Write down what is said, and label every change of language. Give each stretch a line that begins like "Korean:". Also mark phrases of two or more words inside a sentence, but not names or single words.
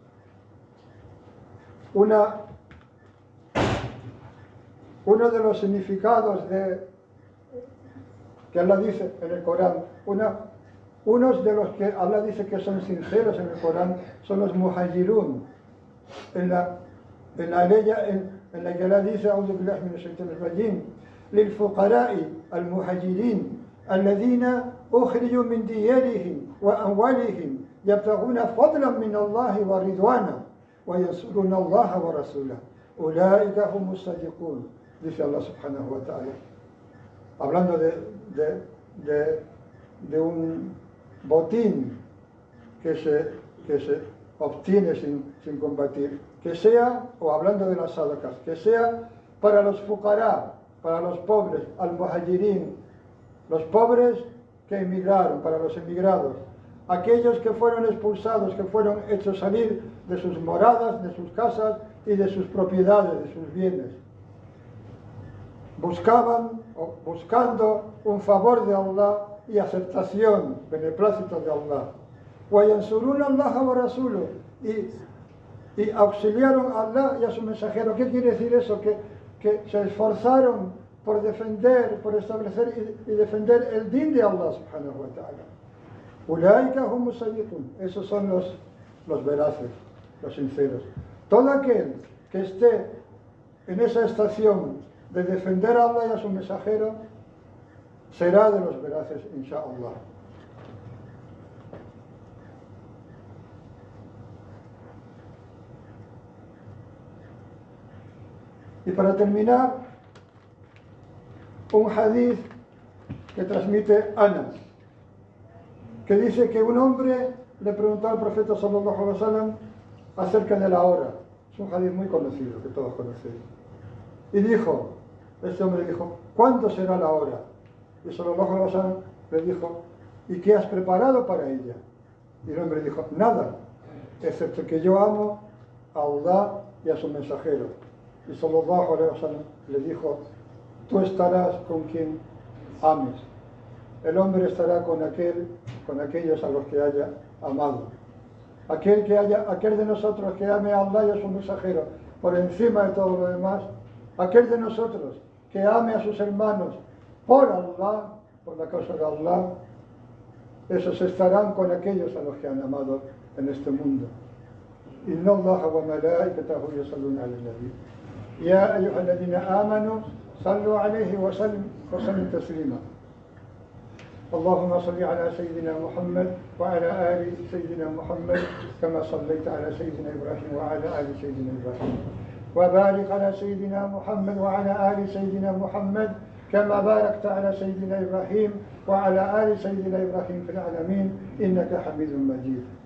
Spanish: Uno de los significados que Allah dice en el Corán, unos de los que Allah dice que son sinceros en el Corán son los muhajirun. En la que Allah dice,
Arabic: أعوذ بالله من الشيطان الرجيم للفقراء المهاجرين الذين أخرجوا من ديارهم وأموالهم يبتغون فضلا من الله ورضوانا وينصرون الله ورسوله أولئك هم الصادقون, dice Allah سبحانه وتعالى,
Spanish: hablando de un botín que se obtiene sin combatir, que sea, o hablando de las sadaqas, que sea para los fuqará, para los pobres, al-muhajirin, los pobres que emigraron, para los emigrados, aquellos que fueron expulsados, que fueron hechos salir de sus moradas, de sus casas y de sus propiedades, de sus bienes. Buscando un favor de Allah y aceptación, beneplácito de Allah.
Arabic: وَيَنْصُرُونَ اللَّهَ وَرَسُولُهُ,
Spanish: y auxiliaron a Allah y a su mensajero. ¿Qué quiere decir eso? Que se esforzaron por defender, por establecer y defender el din de Allah
Arabic: سبحانه وتعالى. أولئك هم الصادقون,
Spanish: esos son los veraces, los sinceros. Todo aquel que esté en esa estación de defender a Allah y a su mensajero será de los veraces,
Arabic: إن شاء الله.
Spanish: Y para terminar, un hadith que transmite Anas, que dice que un hombre le preguntó al profeta
Arabic: صلى الله عليه وسلم
Spanish: acerca de la hora. Es un hadith muy conocido, que todos conocéis. Y este hombre dijo, ¿cuándo será la hora? Y
Arabic: صلى الله عليه وسلم
Spanish: le dijo, ¿y qué has preparado para ella? Y el hombre dijo, nada, excepto que yo amo a Allah y a su mensajero. Y
Arabic: صلى الله عليه وسلم
Spanish: le dijo, tú estarás con quien ames. El hombre estará con aquellos a los que haya amado. Aquel de nosotros que ame a Allah y a su mensajero por encima de todo lo demás, aquel de nosotros que ame a sus hermanos por Allah, por la causa de Allah, esos estarán con aquellos a los que han amado en este mundo.
Arabic: إن الله وملائكته يصلون على النبي. يا أيها الذين آمنوا صلوا عليه وسلموا تسليما. اللهم صل على سيدنا محمد وعلى آل سيدنا محمد كما صليت على سيدنا إبراهيم وعلى آل سيدنا إبراهيم، وبارك على سيدنا محمد وعلى آل سيدنا محمد كما باركت على سيدنا إبراهيم وعلى آل سيدنا إبراهيم في العالمين إنك حميد مجيد.